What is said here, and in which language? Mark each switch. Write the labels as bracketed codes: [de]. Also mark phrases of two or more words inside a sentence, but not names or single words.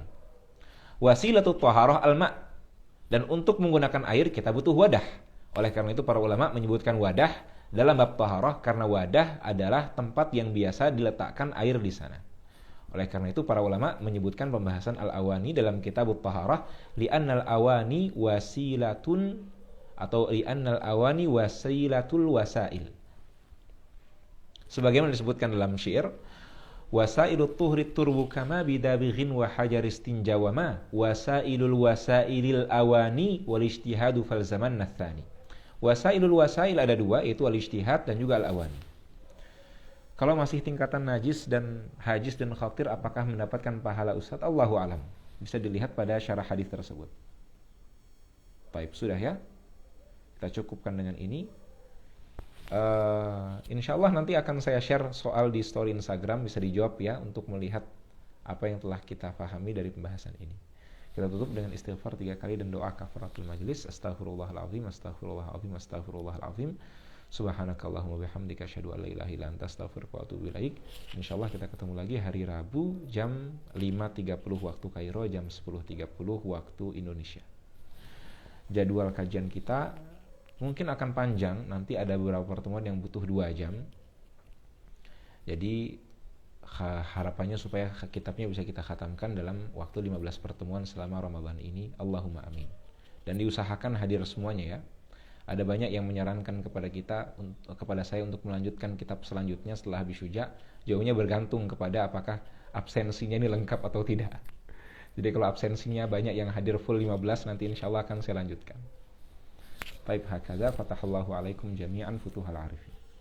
[ar] وسيلة الطهارة الماء'. [id] Dan untuk menggunakan air kita butuh wadah. Oleh karena itu para ulama menyebutkan wadah dalam bab taharah karena wadah adalah tempat yang biasa diletakkan air di sana. Oleh karena itu para ulama menyebutkan pembahasan al-awani dalam kitab taharah [ar] لأن الأواني وسيلة [id] atau [ar] لأن الأواني وسيلة الوسائل. [id] Sebagaimana disebutkan dalam syair, [ar] وسائل الطهر ترب كما بدابغ وحجر استنجا وما وسائل الوسائل الأواني والاجتهاد فالزمان ثاني. [id] Wasailul wasail ada dua, yaitu [ar] الاجتهاد [id] dan juga [ar] الأواني. [id] Kalau masih tingkatan najis dan hajis dan khatir, apakah mendapatkan pahala Ustaz? [ar] الله أعلم. [id] Bisa dilihat pada syarah hadis tersebut. Baik, sudah ya. Kita cukupkan dengan ini. [ar] إن شاء الله [id] nanti akan saya share soal di story Instagram, bisa dijawab ya, untuk melihat apa yang telah kita pahami dari pembahasan ini. Kita tutup dengan istighfar 3 kali dan doa [ar] كفارة المجلس. أستغفر الله العظيم، أستغفر الله العظيم، أستغفر الله العظيم. سبحانك اللهم وبحمدك أشهد أن لا إله إلا أنت أستغفرك وأتوب إليك. [id] Insyaallah kita ketemu lagi hari Rabu jam 5.30 waktu Kairo, jam 10.30 waktu Indonesia. Jadwal kajian kita mungkin akan panjang, nanti ada beberapa pertemuan yang butuh 2 jam. Jadi harapannya supaya kitabnya bisa kita khatamkan dalam waktu 15 pertemuan selama Ramadan ini. [ar] اللهم آمين. [id] Dan diusahakan hadir semuanya ya. Ada banyak yang menyarankan kepada saya untuk melanjutkan kitab selanjutnya setelah habis syuja. Jauhnya bergantung kepada apakah absensinya ini lengkap atau tidak. Jadi kalau absensinya banyak yang hadir full 15, nanti [ar] إن شاء الله [id] akan saya lanjutkan. Baik, [ar] هكذا فتح الله عليكم جميعا فتوح العارفين.